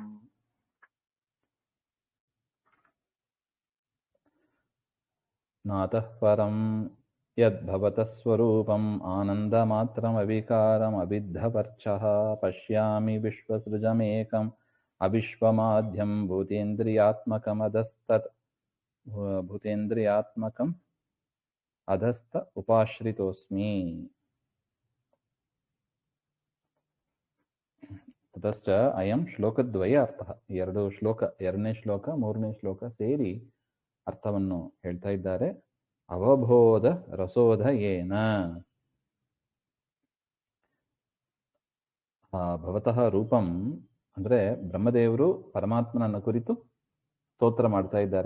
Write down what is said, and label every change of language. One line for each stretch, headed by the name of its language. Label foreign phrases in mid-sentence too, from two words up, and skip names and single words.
Sanskrit: ನಾತಃ ಪರಂ ಯದ್ಭವತಃ ಸ್ವರೂಪಂ ಆನಂದಮಾತ್ರಮವಿಕಾರಮಬಿದ್ಧಪರ್ಚಃ ಪಶ್ಯಾಮಿ ವಿಶ್ವಸೃಜಮೇಕಂ ಅವಿಶ್ವಮಾಧ್ಯಂ ಭೂತೇಂದ್ರಿಯಾತ್ಮಕಂ ಅಧಸ್ಥ ಉಪಾಶ್ರಿತೋಸ್ಮಿ. ತತಶ್ಚ ಅಯಂ ಶ್ಲೋಕದ್ವಯ ಅರ್ಥಃ.
Kannada: 2 ಶ್ಲೋಕ, 2ನೇ ಶ್ಲೋಕ 3ನೇ ಶ್ಲೋಕ ಸೇರಿ ಅರ್ಥವನ್ನು ಹೇಳ್ತಾ ಇದ್ದಾರೆ.
Sanskrit: ಅವಬೋಧ ರಸೋದಯೇನ ಭವತಃ ರೂಪಂ
Kannada: ಅಂದ್ರೆ ಬ್ರಹ್ಮದೇವರು ಪರಮಾತ್ಮನನ್ನ ಕುರಿತು ಸ್ತೋತ್ರ ಮಾಡ್ತಾ ಇದ್ದಾರೆ.